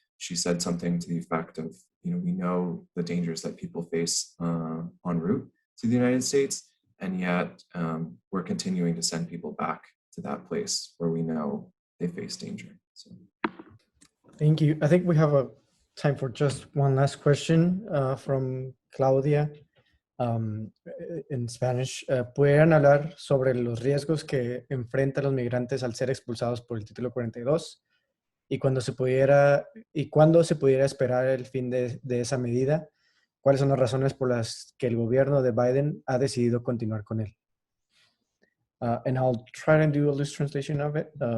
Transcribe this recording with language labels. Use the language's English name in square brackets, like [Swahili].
[English] She said something to the effect of, we know the dangers that people face en route to the United States, and yet we're continuing to send people back to that place where we know they face danger. So. Thank you. I think we have a time for just one last question from Claudia. [Spanish] En Spanish, ¿pudieran hablar sobre los riesgos que enfrentan los migrantes al ser expulsados por el título 42 y cuándo se pudiera esperar el fin de esa medida? ¿Cuáles son las razones por las que el gobierno de Biden ha decidido continuar con él? [English] And I'll try to do a loose translation of it.